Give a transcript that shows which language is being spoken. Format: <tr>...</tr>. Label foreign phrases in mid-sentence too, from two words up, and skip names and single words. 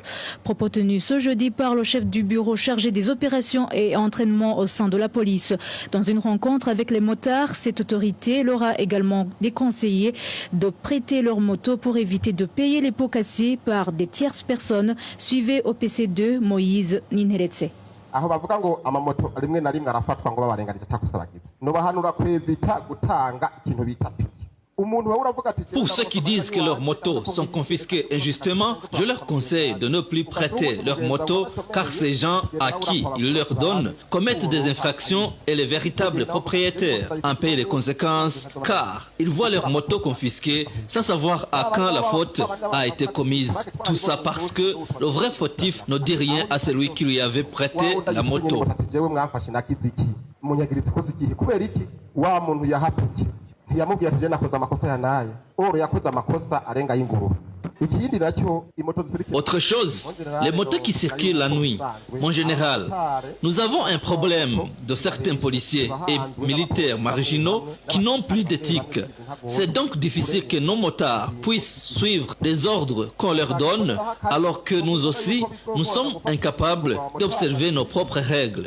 <fr>Propos tenus ce jeudi par le chef du bureau chargé des opérations et entraînements au sein de la police. Dans une rencontre avec les motards, cette autorité leur a également déconseillé de prêter leur moto pour éviter de payer les pots cassés par des tierces personnes. Suivez au PC2 Moïse Ninheretse.</fr> <rn>aho bavuga ngo amamoto rimwe na rimwe arafatwa ngo babarenganije atakusabagiza no bahanura kwezita gutanga ikintu bita piki.</rn> <fr>Pour ceux qui disent que leurs motos sont confisquées injustement, je leur conseille de ne plus prêter leurs motos car ces gens à qui ils leur donnent commettent des infractions et les véritables propriétaires en payent les conséquences car ils voient leurs motos confisquées sans savoir à quand la faute a été commise. Tout ça parce que le vrai fautif ne dit rien à celui qui lui avait prêté la moto.</fr> <rn>ntiyamubwiye ati je nakoze amakosa yanaye yakoze amakosa arenga y'inguru.</rn> <fr>Autre chose, les motos qui circulent la nuit. Mon général, nous avons un problème de certains policiers et militaires marginaux qui n'ont plus d'éthique. C'est donc difficile que nos motards puissent suivre les ordres qu'on leur donne, alors que nous aussi, nous sommes incapables d'observer nos propres règles.</fr>